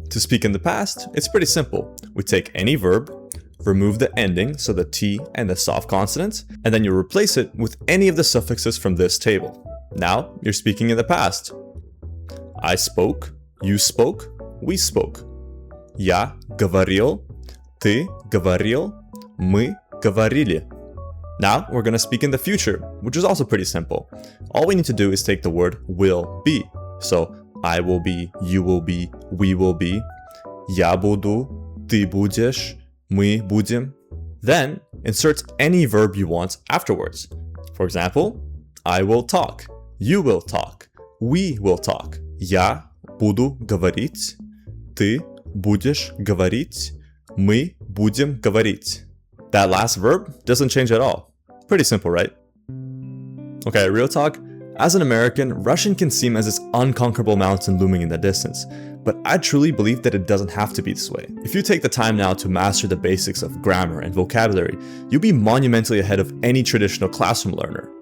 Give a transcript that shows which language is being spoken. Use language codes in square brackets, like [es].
[en] To speak in the past, it's pretty simple. We take any verb, remove the ending, so the T and the soft consonants, and then you replace it with any of the suffixes from this table. Now, you're speaking in the past. I spoke, you spoke, we spoke. [ru] Я говорил, ты говорил, мы говорили. [en] Now, we're going to speak in the future, which is also pretty simple. All we need to do is take the word will be. So, I will be, you will be, we will be. [ru] Я буду, ты будешь, мы будем. [en] Then, insert any verb you want afterwards. For example, I will talk, you will talk, we will talk. [ru] Я буду говорить, ты будешь говорить, мы будем говорить. [en] That last verb doesn't change at all. Pretty simple, right? Okay, real talk. As an American, Russian can seem as this unconquerable mountain looming in the distance, but I truly believe that it doesn't have to be this way. If you take the time now to master the basics of grammar and vocabulary, you'll be monumentally ahead of any traditional classroom learner.